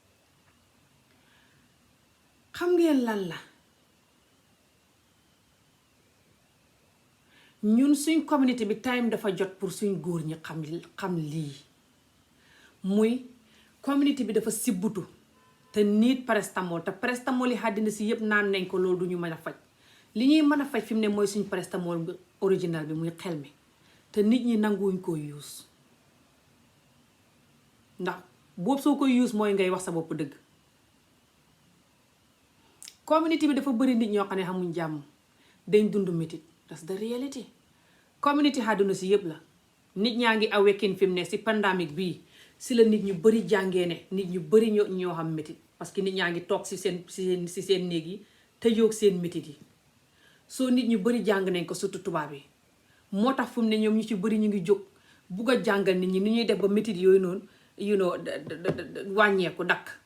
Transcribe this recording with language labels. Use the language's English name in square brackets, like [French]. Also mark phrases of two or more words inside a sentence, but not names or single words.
[Wolof] xam ngeen lan la ñun suñ communauté bi time dafa jot pour suñ góor ñi xam lii muy communauté bi dafa sibbutu te niit paracetamol te paracetamol yi àddina si yëpp naan nañ ko loolu du ñu mën a faj li ñuy mën a faj fi mu ne mooy suñ paracetamol bi original bi muy xel mi te nit ñi nanguwuñ ko use ndax boobu soo koy use mooy ngay wax sa bopp dëgg communauté bi dafa bëri nit ñoo xam ne xamuñ jàmm dañ dund métit [English] that's the [Wolof] reality communauté àdduna si yëpp la nit ñaa ngi awaken fi mu ne si pandémique bii si la nit ñu bëri jàngee ne nit ñu bëri ñoo xam métit parce que nit ñaa ngi toog si seen néeg yi te yoog seen métit yi soo nit ñu bëri jàng nañ ko surtout tubaab yi moo tax fu mu ne ñoom ñu ci bëri ñu ngi jóg bugg a jàngal nit ñi ni ñuy def ba métit yooyu noonu wàññeeku dakk